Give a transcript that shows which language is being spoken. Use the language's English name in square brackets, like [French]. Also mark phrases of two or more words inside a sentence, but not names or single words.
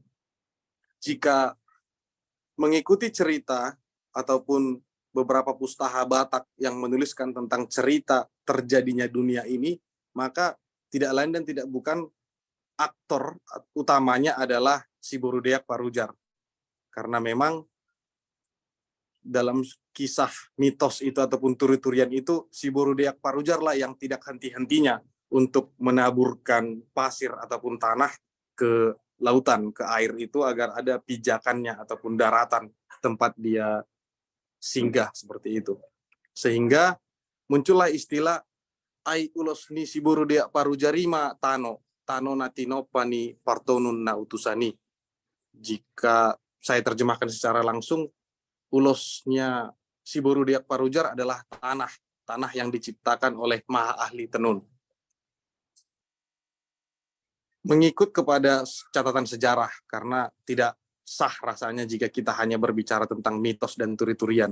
[Indonesian] Jika mengikuti cerita ataupun beberapa pustaka Batak yang menuliskan tentang cerita terjadinya dunia ini, maka tidak lain dan tidak bukan aktor utamanya adalah si Borodeak Parujar. Karena memang dalam kisah mitos itu ataupun turi-turian itu, si Borodeak Parujar lah yang tidak henti-hentinya untuk menaburkan pasir ataupun tanah ke lautan, ke air itu agar ada pijakannya ataupun daratan tempat dia singgah seperti itu. Sehingga muncullah istilah [Batak Toba] ai ulos ni si Borodeak Parujarima tano natino pani partonun na utusani. [Indonesian] Jika saya terjemahkan secara langsung, ulosnya si Borodeak Parujar adalah tanah yang diciptakan oleh Maha Ahli Tenun. mengikut kepada catatan sejarah, karena tidak sah rasanya jika kita hanya berbicara tentang mitos dan turi-turian.